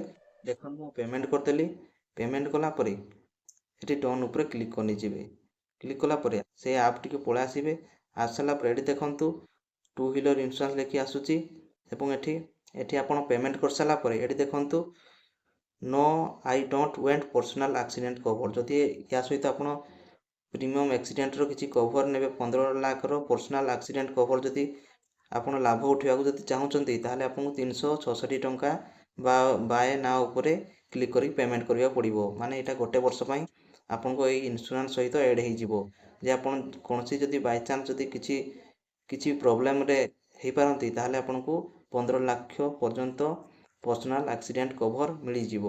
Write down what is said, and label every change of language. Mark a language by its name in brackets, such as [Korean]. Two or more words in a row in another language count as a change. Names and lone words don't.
[Odia] ଦେଖନ୍ତୁ ମୁଁ ପେମେଣ୍ଟ କରିଦେଲି। ପେମେଣ୍ଟ କଲା ପରେ ଏଠି ଡନ୍ ଉପରେ କ୍ଲିକ୍ କରି ନେଇଯିବେ। କ୍ଲିକ୍ କଲା ପରେ ସେ ଆପ୍ଟିକୁ ପଳେଇ ଆସିବେ। ଆସିସାରିଲା ପରେ ଏଠି ଦେଖନ୍ତୁ [English] 2 wheeler insurance [Odia] ଲେଖି ଆସୁଛି ଏବଂ ଏଠି ଆପଣ ପେମେଣ୍ଟ କରିସାରିଲା ପରେ ଏଠି ଦେଖନ୍ତୁ [English] No I don't want personal accident cover. [Odia] ଯଦି ୟା ସହିତ ଆପଣ ପ୍ରିମିୟମ୍ ଆକ୍ସିଡେଣ୍ଟର କିଛି କଭର୍ ନେବେ 15 ଲାଖର [English] personal accident cover [Odia] ଯଦି ଆପଣ ଲାଭ ଉଠାଇବାକୁ ଯଦି ଚାହୁଁଛନ୍ତି ତାହେଲେ ଆପଣଙ୍କୁ 366 ଟଙ୍କା [English] buy now [Odia] ଉପରେ କ୍ଲିକ୍ କରି ପେମେଣ୍ଟ କରିବାକୁ ପଡ଼ିବ। ମାନେ ଏଇଟା ଗୋଟେ ବର୍ଷ ପାଇଁ ଆପଣଙ୍କୁ ଏଇ ଇନ୍ସୁରାନ୍ସ ସହିତ ଏଡ଼୍ ହେଇଯିବ ଯେ ଆପଣ କୌଣସି ଯଦି ବାଇଚାନ୍ସ ଯଦି କିଛି କିଛି ପ୍ରୋବ୍ଲେମରେ ହେଇପାରନ୍ତି ତାହେଲେ ଆପଣଙ୍କୁ 15 ଲକ୍ଷ ପର୍ଯ୍ୟନ୍ତ [English] personal accident cover [Odia] ମିଳିଯିବ।